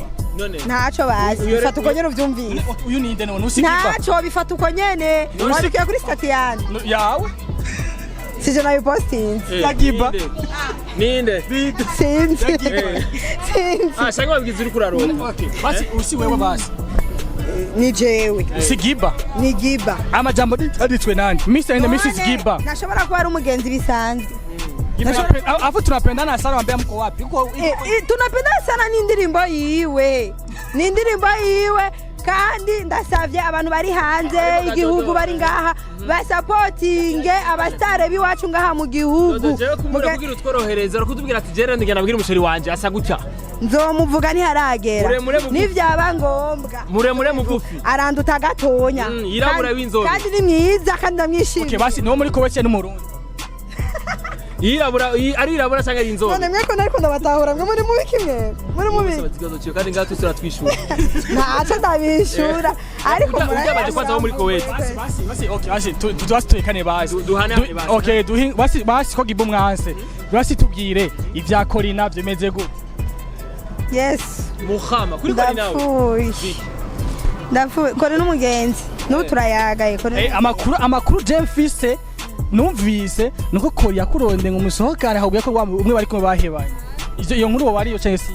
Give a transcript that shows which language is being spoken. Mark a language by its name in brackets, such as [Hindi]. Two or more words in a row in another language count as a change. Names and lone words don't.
[Rundi] none ntaco bazi bifata uko nyene uvyumvise uyu ninde none usigiba ntaco bifata uko nyene warukiye kuri stati yanjye yawe sije nayo posting Giba ninde sinzi shaka babwiza uri kurarota okay basi usi wewe basi ni jewe si Giba ni Giba amajambo aditwe nani [English] Mr and Mrs [Rundi] Giba nashobora kuba ari umugenzi bisanzwe [Swahili] afu tunapendana sana wambea mko wapi tunapendana sana [Rundi] n'indirimbo yiwe kandi ndasavye abantu bari hanze igihugu bari ngaha basapotinge abastare biwacu ngaha mu gihugu mugira utworohereza rukutubwira ati jera ndigena nabwira umusheri wanje asa gutya nzomuvuga ntiharagera nivyaba ngombwa muremure mugufi aranduta gatonya yirabura w'inzobe kandi ni mwiza kandi ndamwishimiye okay basi niwo muri kobeke n'umurundi arirabura cyangwa ari inzobe none mweko nariko ndabatahura mwe muri mubi kimwe muri mubi kandi ngaho tusura twishura ntaco ndabishura ariko murabaje kwanza bo muri Kuwait basi okay basi tuwasitekane basi okay basi ko Giba umwanse basi tubwire ivya Corina vyemeze gute yes muhama kuri Corina nawe ndafu Corina umugenzi n'ubu turayagaye amakuru Jemfise numvise nuko Kori yakuronde ngo musohokane ahubwo ko umwe bari kumwe bahebanye iyo nkuru wari yo cyangwa si